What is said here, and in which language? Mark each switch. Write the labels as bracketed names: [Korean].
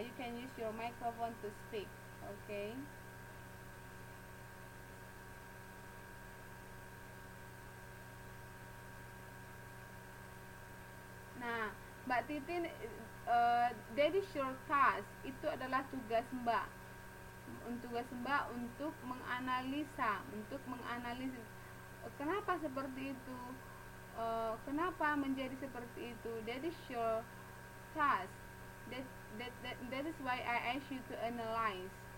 [English] You can use your microphone to speak. Okay. Nah, Mbak Titin, that is your task. [Indonesian] Itu adalah tugas Mbak. Tugas Mbak untuk menganalisis. Kenapa seperti itu? Kenapa menjadi seperti itu? [English] That is your task. That is why I ask you to analyze.